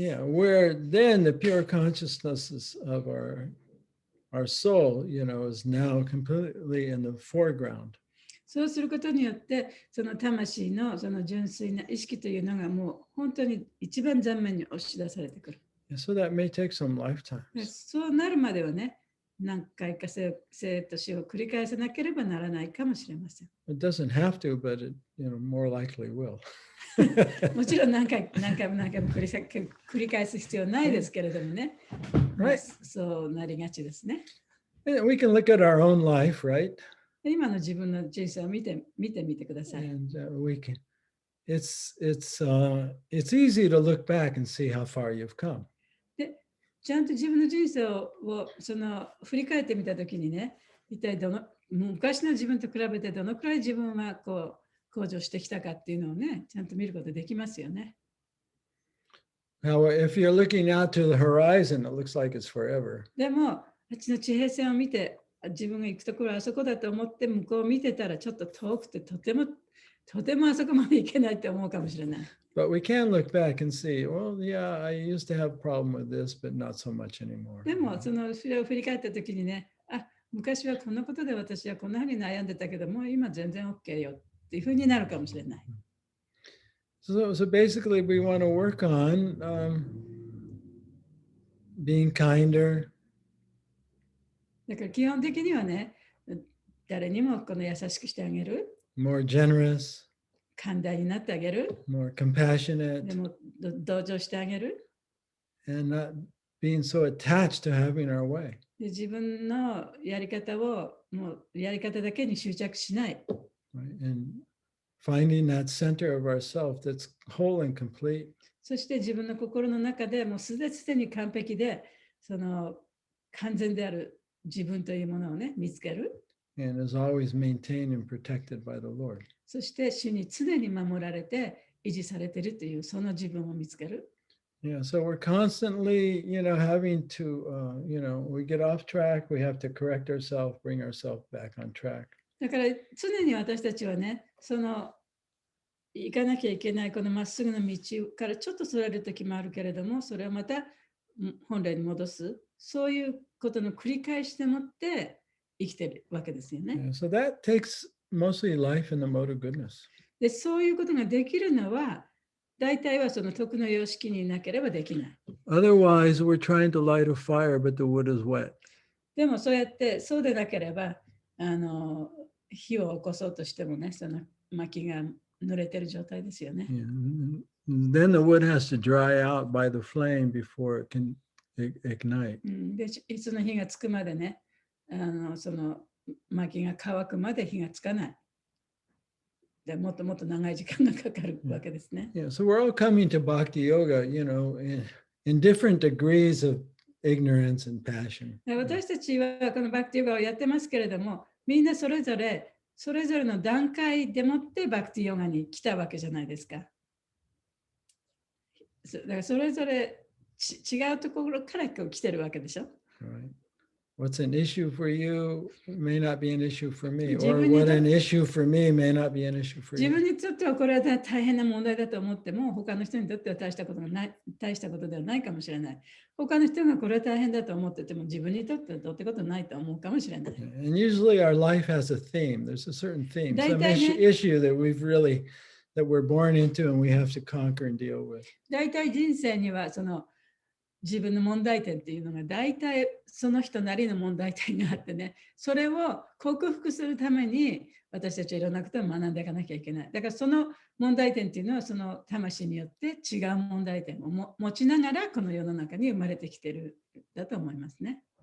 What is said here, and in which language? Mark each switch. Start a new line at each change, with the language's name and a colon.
English: Yeah, where then the pure consciousness of our soul, is now completely in the foreground.
Japanese: そうすることによって、その魂のその純粋な意識というのがもう本当に一番前面に押し出されてくる。
English: So that may take some lifetimes.
Japanese: そうなるまではね、何回か生と死を繰り返さなければならないかもしれません。
English: It doesn't have to, but it, more likely will.
Japanese: もちろん何回も繰り返す必要ないですけれどもね。
English: Right.
Japanese: そうなりがちですね。
English: And we can look at our own life, right?
Japanese: 今の自分の人生を見てみてください。
English: And we can. It's easy to look back and see how far you've come.
Japanese: で、ちゃんと自分の人生を振り返ってみたときにね、一体昔の自分と比べてどのくらい自分は向上してきたかっていうのをね、ちゃんと見ることできますよね。
English: Now, if you're looking out to the horizon, it looks like it's forever.
Japanese: でも、あっちの地平線を見て、自分が行くところはあそこだと思って向こうを見てたらちょっと遠くてとてもあそこまで行けないって思うかもしれない。
English: But we can look back and see, well, yeah, I used to have a problem with this, but not so much anymore.
Japanese: でも、それを振り返ったときにね、昔はこのことで私はこんなふうに悩んでたけども、今全然 OK よっていうふうになるかもしれない。
English: So basically, we want to work on being kinder.
Japanese: だから基本的にはね、誰にも優しくしてあげる。
English: More generous.
Japanese: 寛大になってあげる。
English: more
Japanese: で
English: compassionate,
Japanese: も同情してあげる。
English: and not being so attached to having our way.
Japanese: で自分のやり方をもうやり方だけに執着しない。
English: Right? And finding that center of ourself that's whole and complete.
Japanese: そして自分の心の中でもうすでに完璧で、その完全である自分というものをね、見つける。
English: And is always maintained and protected by the Lord.
Japanese: そして主に常に守られて維持されているというその自分を見つける。
English: Yeah, so we're constantly, having to, we get off track, we have to correct ourselves, bring ourselves back on track.
Japanese: だから常に私たちはね、その行かなきゃいけないこのまっすぐな道からちょっとそれる時もあるけれども、それをまた本来に戻す、そういうことの繰り返しでもって生きてるわけですよね。
English: Yeah, so that takes mostly life in the mode of goodness.
Japanese: で、そういうことができるのは、大体はその徳の様式になければできない。
English: Otherwise, we're trying to light a fire, but the wood is wet.
Japanese: でもそうやって、そうでなければ、火を起こそうとしてもね、その薪が濡れてる状態ですよね。
English: Yeah. Then the wood has to dry out by the flame before it can ignite.
Japanese: で、いつの火がつくまでね、その薪が乾くまで火がつかない。でもっともっと長い時間がかかるわけですね。
English: Yeah, so we're all coming to Bhakti Yoga, in different degrees of ignorance and passion.
Japanese: 私たちはこのバクティヨガをやってますけれども、みんなそれぞれの段階でもってバクティヨガに来たわけじゃないですか。だからそれぞれ違うところから来てるわけでしょ。
English: Right. What's an issue for you may not be an issue for me, or what an issue for me may not be an issue for
Japanese: 自分
English: you.
Japanese: にとってはこれは大変な問題だと思っても、他の人にとっては大したことではないかもしれない。他の人がこれは大変だと思ってても、自分にとってはどうってことないと思うかもしれない。
English: And usually our life has a theme. There's a certain theme, some
Japanese: 大体ね、
English: issue that we're born into and we have to conquer and deal with.
Japanese: 大体人生にはその自分の問題点っていうのが大体その人なりの問題点があってね、それを克服するために私たちはいろんなことを学んでいかなきゃいけない。だからその問題点っていうのはその魂によって違う問題点を持ちながらこの世の中に生まれてきてるだと思いますね。